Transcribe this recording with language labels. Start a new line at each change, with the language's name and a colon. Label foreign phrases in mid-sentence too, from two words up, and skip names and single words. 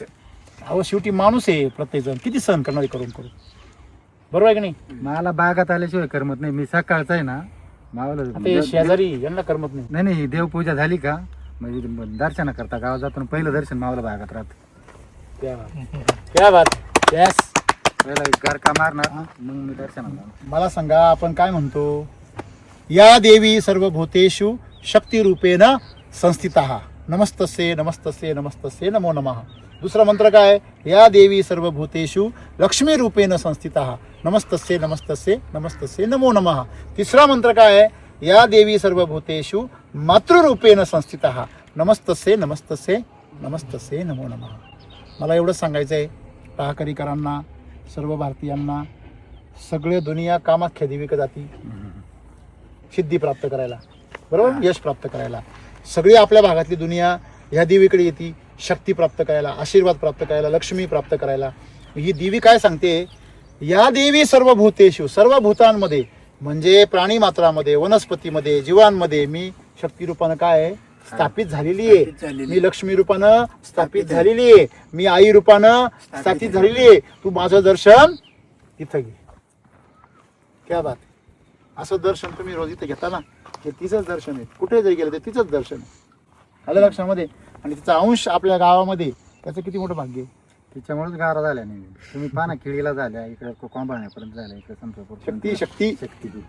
Marathi: अहो शेवटी माणूस आहे प्रत्येक जण, किती सहन करणार आहे करून करून, बरोबर आहे की नाही? मला बागात आल्याशिवाय करमत नाही. मी सकाळचा आहे ना मावलं आता हे शेजारी यांना करमत नाही. नाही देवपूजा झाली का म्हणजे दर्शन करता गावात जातो, पहिलं दर्शन मावलं बागात राहत.
Hindi: क्या बात यस.
Marathi: पहिला एक गारका मारणार मग मी दर्शनाला जाणार. मला सांगा आपण काय म्हणतो,
Sanskrit: या देवी सर्वभूतेषु शक्तिरूपेण संस्थिता नमस्तस्ये नमस्तस्ये नमस्तस्ये नमो नमः.
Marathi: दुसरा मंत्र काय,
Sanskrit: या देवी सर्वभूतेषु लक्ष्मी रूपेण संस्थिता नमस्तस्ये नमस्तस्ये नमस्तस्ये नमो नमः.
Marathi: तिसरा मंत्र काय,
Sanskrit: या देवी सर्वभूतेषु मातृरूपेण संस्थिता नमस्तस्ये नमस्तस्ये नमस्तस्ये नमो नमः.
Marathi: मला एवढंच सांगायचं आहे टाहकरीकरांना, सर्व भारतीयांना, सगळे दुनिया कामाख्या देवीकडे जाती सिद्धी प्राप्त करायला, बरोबर, यश प्राप्त करायला. सगळी आपल्या भागातली दुनिया ह्या देवीकडे येते शक्ती प्राप्त करायला, आशीर्वाद प्राप्त करायला, लक्ष्मी प्राप्त करायला. ही देवी काय सांगते,
Sanskrit: या देवी सर्व भूतेषु,
Marathi: सर्व भूतांमध्ये म्हणजे प्राणी मात्रामध्ये, वनस्पतीमध्ये, जीवांमध्ये मी शक्ती रूपानं काय आहे, स्थापित झालेली आहे. मी लक्ष्मी रूपानं स्थापित झालेली आहे. मी आई रूपानं स्थापित झालेली आहे. तू माझं दर्शन तिथं घे.
Hindi: क्या बात.
Marathi: असं दर्शन तुम्ही रोज इथं घेता ना, हे तिचंच दर्शन आहे. कुठे जरी गेलं तर तिचंच दर्शन आहे. आलं लक्षामध्ये. आणि तिचा अंश आपल्या गावामध्ये, त्याचं किती मोठं भाग्य आहे. तिच्यामुळेच गारा झाल्या नाही. तुम्ही पाना खिळीला झाल्या, इकडे कोंबाळण्यापर्यंत झाल्या, इकडे संपपूर शक्ती शक्ती शक्ती दिली.